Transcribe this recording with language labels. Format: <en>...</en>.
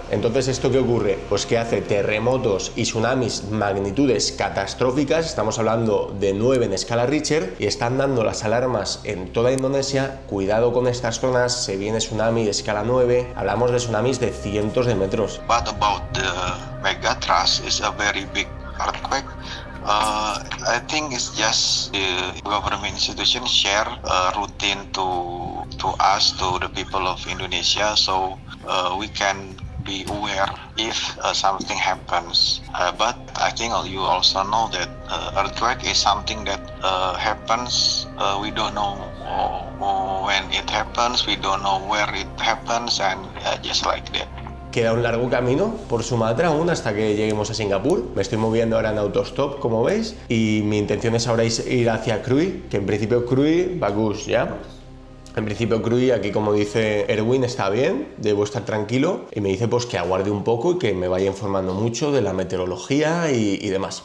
<es>Entonces, ¿esto qué ocurre? Pues que hace terremotos y tsunamis magnitudes catastróficas. Estamos hablando de 9 en escala Richter y están dando las alarmas en toda Indonesia. Cuidado con estas zonas, se viene tsunami de escala 9. Hablamos de tsunamis de cientos de metros.</es> <en>But about the megathrash is a very big earthquake. I think it's just the government institution share a routine to us, to the people of Indonesia, so we can be aware if something happens. But I think you also know that earthquake is something that happens. We don't know when it happens. We don't know where it happens, and just like that.</en> <es>Queda un largo camino por Sumatra aún hasta que lleguemos a Singapur. Me estoy moviendo ahora en autostop, como veis, y mi intención es ahora ir hacia Krui, que en principio Krui, bagus, ¿ya? En principio Krui, aquí como dice Erwin, está bien, debo estar tranquilo, y me dice pues que aguarde un poco y que me vaya informando mucho de la meteorología y demás.</es>